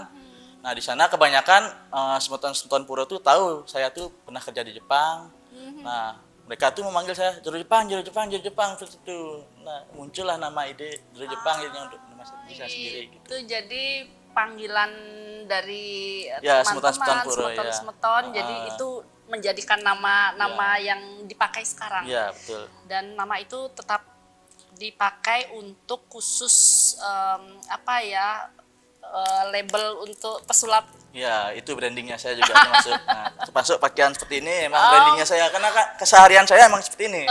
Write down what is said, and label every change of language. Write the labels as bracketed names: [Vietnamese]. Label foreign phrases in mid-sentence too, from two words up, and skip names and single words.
[Indonesian] Nah, di sana kebanyakan semeton-semeton puro tuh tahu saya tuh pernah kerja di Jepang. Nah, mereka tuh memanggil saya Jero Jepang seperti itu. Nah, muncullah nama ide Jero Jepang ini untuk nama saya sendiri gitu. Itu jadi panggilan dari Ya, teman-teman, semeton-semeton puro, ya. semeton-semeton. Jadi itu menjadikan nama yang dipakai sekarang. Iya, betul. Dan nama itu tetap dipakai untuk khusus label untuk pesulap. Ya, itu brandingnya saya juga masuk. Nah, termasuk pakaian seperti ini emang brandingnya saya karena keseharian saya emang seperti ini.